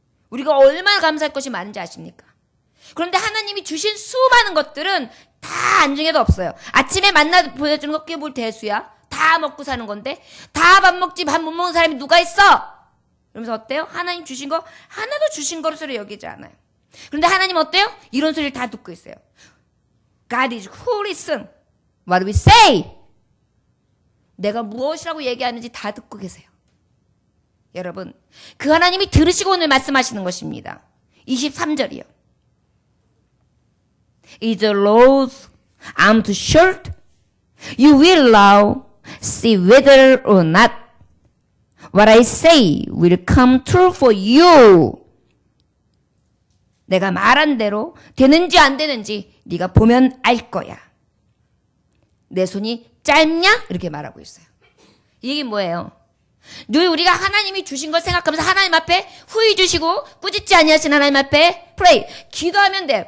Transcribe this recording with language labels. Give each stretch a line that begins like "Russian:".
Korean: 우리가 얼마나 감사할 것이 많은지 아십니까? 그런데 하나님이 주신 수많은 것들은 다 안중에도 없어요. 아침에 만나 보여주는 거 그게 뭘 대수야? 다 먹고 사는 건데 다 밥 먹지 밥 못 먹는 사람이 누가 있어? 그러면서 어때요? 하나님 주신 거 하나도 주신 것으로 여기지 않아요. 그런데 하나님 어때요? 이런 소리를 다 듣고 있어요.
English: God is who listen what we say.
Korean: 내가 무엇이라고 얘기하는지 다 듣고 계세요. 여러분, 그 하나님이 들으시고 오늘 말씀하시는 것입니다. 23절이요.
English: Is the Lord's arm too short? You will now see whether or not what I say will come true for you.
Korean: 내가 말한 대로 되는지 안 되는지 네가 보면 알 거야. 내 손이 짧냐? 이렇게 말하고 있어요. 이게 뭐예요? 늘 우리가 하나님이 주신 걸 생각하면서 하나님 앞에 후히 주시고 꾸짖지 아니하신 하나님 앞에 프레이, 기도하면 돼요.